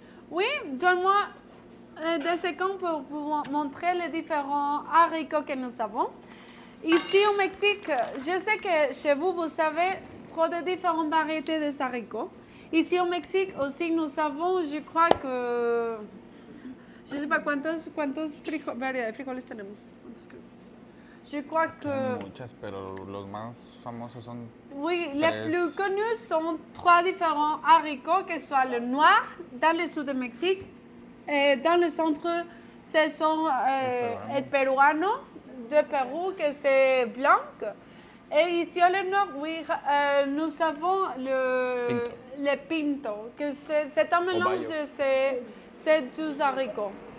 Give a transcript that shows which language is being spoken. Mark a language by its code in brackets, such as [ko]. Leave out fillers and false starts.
[fr] Oui, donne-moi des secondes pour vous montrer les différents haricots que nous avons. Ici au Mexique, je sais que chez vous, vous savez trop de différentes variétés de haricots. Ici au Mexique aussi, nous avons, je crois que, je ne sais pas [es] cuántos frijoles tenemos. [fr] Je crois que, [es] Muchas, pero los más famosos son [fr] oui, les [es] tres. [fr] plus connus sont 3 différents haricots, que ce soit le noir dans le sud du Mexique et dans le centre, ce sont el peruano de Pérou, que c'est blanc. Et ici au nord, oui, nous avons le pinto, que c'est un mélange de ces 2 haricots.